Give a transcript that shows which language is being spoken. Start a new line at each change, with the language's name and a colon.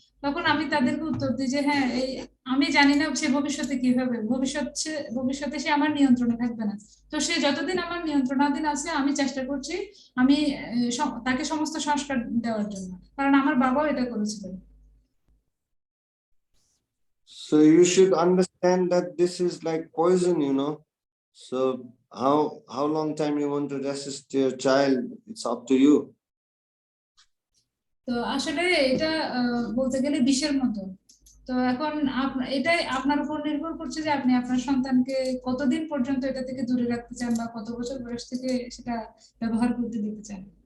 Bangla: তখন আমি তাদেরকে উত্তর দিই যে হ্যাঁ, এই আমি জানি না সে ভবিষ্যতে কি হবে, ভবিষ্যতে সে আমার নিয়ন্ত্রণে থাকবে না। তো সে যতদিন আমার নিয়ন্ত্রণাধীন আছে আমি চেষ্টা করছি আমি তাকে সমস্ত সংস্কার দেওয়ার জন্য, কারণ আমার বাবাও এটা করেছিলেন।
English: So you should understand that this is like poison, you know. So how long time you want to resist your child, it's up to you.
Bangla: তো আসলে এটা বলতে গেলে বিষের মতো। তো এখন এটাই আপনার উপর নির্ভর করছে যে আপনি আপনার সন্তানকে কতদিন পর্যন্ত এটা থেকে দূরে রাখতে চান বা কত বছর বয়স থেকে সেটা ব্যবহার করতে দিতে চান।